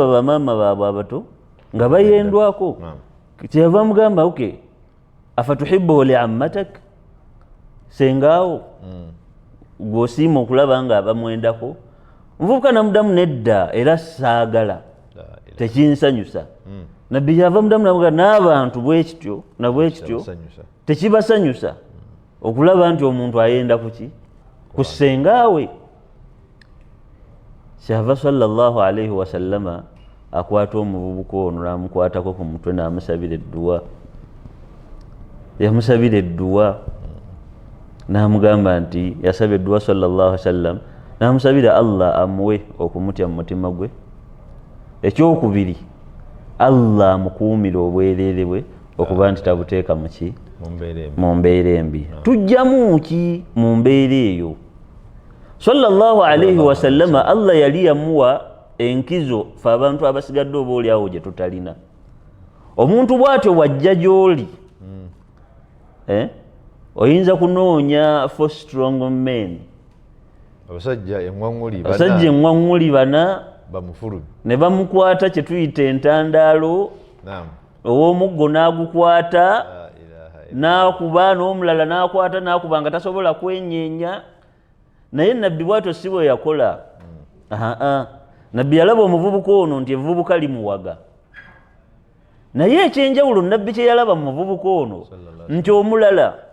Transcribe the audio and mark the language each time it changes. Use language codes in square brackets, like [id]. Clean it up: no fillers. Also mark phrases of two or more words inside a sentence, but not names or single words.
[lg] bamaama baabwe abato nga bayendwako kyava mugamba oke [ar] أفتحبه لعمتك [lg] sengaawo gw'osiima okulaba nga abamwendako nvubuka namuddamu nedda era saagala tekinsanyusa nabbi kyava muddamu namuga n'abantu bwekityo nabwekityo tekibasanyusa okulaba nti omuntu ayenda kuki kusengaawe kyava [ar] صلى الله عليه وسلم [lg] akwata omuvubuka ono namukwatako ku mutwe namusabira edduwa yamusabira edduwa namugamba nti yasaba edduwa [ar] صلى الله عليه وسلم [lg] namusabira Allah amuwe okumutya mu mutima gwe ekyokubiri Allah amukuumira obwereere bwe okuba nti tabuteeka muki mu mbeera embi tujjamu ki mu mbeera eyo [ar] صلى الله عليه وسلم [lg] Allah yali yamuwa enkizo fe abantu abasigadde oba oli awo gye tutalina omuntu bw'atyo wajja gy'oli oyinza kunoonya [en] for strong men [lg] abasajja eŋŋwaŋŋuli bana bamufulu ne bamukwata kye tuyita entandaalo ow'omuggo n'agukwata n'akuba n'omulala n'akwata n'akuba nga tasobola kwenyeenya naye nabbi bw'atyo si bwe yakola nabbi yalaba omuvubuka ono nti evubuka limuwaga naye ekyenjawulo nabbi kye yalaba mu muvubuka ono nti omulala